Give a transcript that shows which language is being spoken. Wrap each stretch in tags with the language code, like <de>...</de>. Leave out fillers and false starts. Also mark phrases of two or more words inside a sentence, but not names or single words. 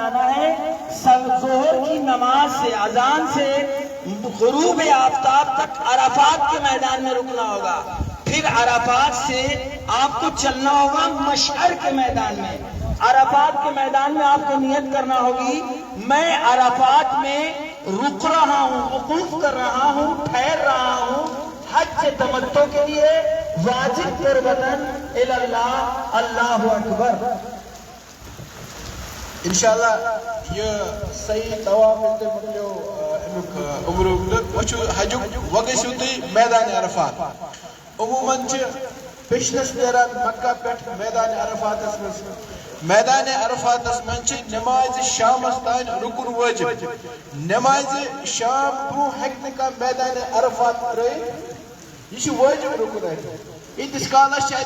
<ur>جانا ہے ظہر کی نماز سے اذان سے غروب آفتاب تک عرفات کے میدان میں رکنا ہوگا پھر عرفات سے آپ کو چلنا ہوگا مشعر کے میدان میں عرفات کے میدان میں آپ کو نیت کرنا ہوگی میں عرفات میں رک رہا ہوں وقوف کر رہا ہوں ٹھہر رہا ہوں حج تمتع کے لیے واجب</ur> <ar>قربتاً اللہ اللہ اکبر</ar> <ks>انشاءاللہ یہ صحیح طواف ییٚلہِ تُہۍ مۄکلیو امیُک عمرُک تہٕ وۄنۍ چھُ حجُک وۄنۍ گٔژھِو تُہۍ میدانِ عرفات عموٗماً چھِ پٔچھنَس نیران مکہ پٮ۪ٹھ میدانِ عرفاتَس منٛز میدانِ عرفاتَس منٛز چھِ نٮ۪مازِ شامَس تانۍ رُکُن وٲجِب نٮ۪مازِ شام برٛونٛہہ ہیٚکہِ نہٕ کانٛہہ میدانِ عرفات ترٛٲیِتھ یہ چھُ وٲجِب رُکُن اَتہِ ییٖتِس کالس چھِ اَتہِ</ks>